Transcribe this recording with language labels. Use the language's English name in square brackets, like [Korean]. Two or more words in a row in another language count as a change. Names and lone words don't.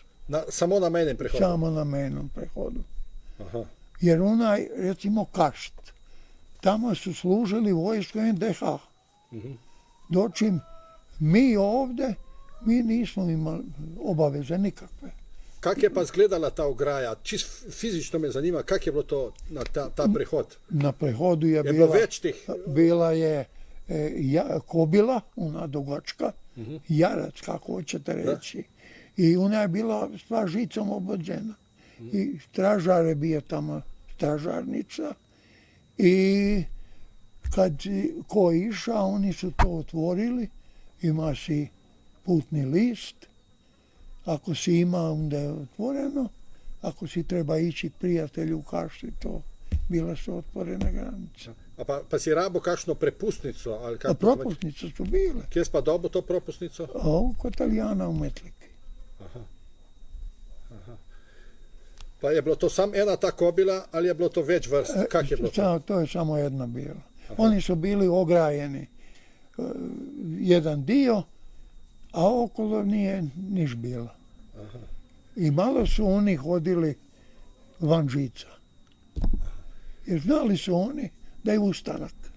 [Slovenian] Samo na mejnem prehodu? [Croatian] Samo na mejnom prehodu. [Slovenian] Aha. [Croatian] Jer onaj, recimo Kašt, tamo su služili vojsku NDH. Dočim mi ovdje, mi nismo imali obaveze nikakve. [Slovenian] Kak je pa izgledala ta ograja? Čist fizično me zanima, kak je bilo to na ta prehod? Na prehodu je bilo več teh? [Croatian] Bila je kobila, ona dugačka, jarac, kako hoćete reći. I ona je bila sva žicom obođena. I stražar je bio tamo, stražarnica. I kad ko je išao, oni su to otvorili, ima si putni list, ako si ima, onda je otvoreno, ako si treba ići prijatelju u Kašti, to bila su otvorene granice. [Slovenian] Pa si rabo kakšno prepustnico? [Croatian] A propustnice su bile. [Slovenian] Kje si pa dobil to propustnico? [Croatian] Kod Italijana u Metliki. [Slovenian] Aha. Pa je bilo to samo ena ta kobila, ali je bilo to več vrst? Kak je bilo to? [Croatian] To je samo jedna bila. Oni su bili ograjeni jedan dio, a okolo nije niš bilo. I malo su oni hodili van žica. Jer znali su oni da je ustanak.